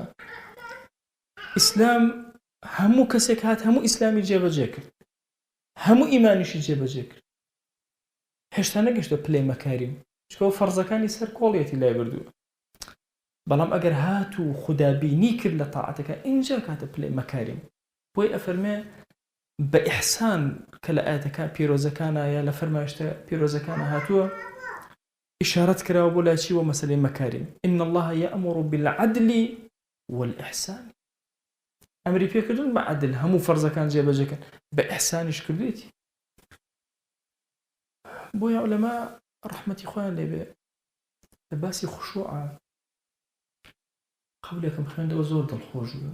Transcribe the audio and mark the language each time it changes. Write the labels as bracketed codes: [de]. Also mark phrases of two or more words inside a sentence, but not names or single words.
[ckb] ئیسلام هەموو کەسێک هات هەموو ئیسلامی جێبەجێ کرد هەموو ئیمانیشی جێبەجێ کرد هێشتا نەگەشتە پلەی مەکاریم چکە فەرزەکانی سەر کۆڵیەتی لای بردووە بەڵام ئەگەر هات و خودابینی کرد لە تاعەتەکە ئینجا کاتە پلەی مەکاریم. بۆی ئەفەرمێ بە ئیحسان کە لە ئاەتەکە پیرۆزەکانە یا لە فەرمایشتە پیرۆزەکانە هاتووە ئیشارەت کراوە بۆ لای چیوە مەسەلەی مەکاریم. [ar] إن الله يأمر بالعدل والإحسان. [ckb] ئەمری پێکردن بە عەدل هەموو فەرزەکان جێبەجێکەن بە ئیحسانیش کردوێتی. بۆیە عولەما ڕەحمەتی خۆیان لێبێ لە باسی خوشوعە قەولێکم خوێندەوە زۆر دڵخۆش بووە.